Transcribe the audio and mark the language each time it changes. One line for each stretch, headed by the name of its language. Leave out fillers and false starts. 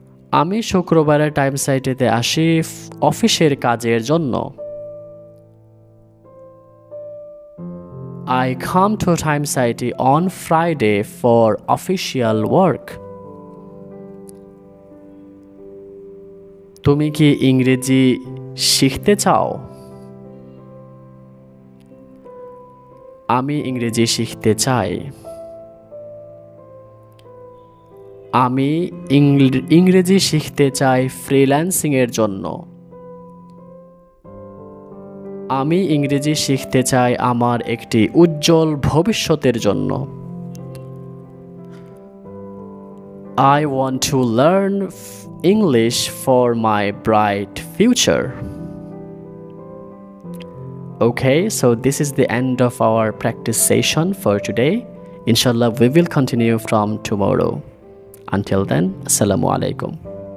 Bangla: আমি শুক্রবারে টাইমস আইটিতে আসি অফিসের কাজের জন্য।
English: I come to Times IT on Friday for official work.
Bangla: তুমি কি ইংরেজি শিখতে চাও? আমি ইংরেজি শিখতে চাই। আমি ইংরেজি শিখতে চাই ফ্রিল্যান্সিং এর জন্য। আমি ইংরেজি শিখতে চাই আমার একটি উজ্জ্বল ভবিষ্যতের জন্য।
English: I want to learn English for my bright future. Okay, so this is the end of our practice session for today. Inshallah, we will continue from tomorrow. Until then, Assalamu alaikum.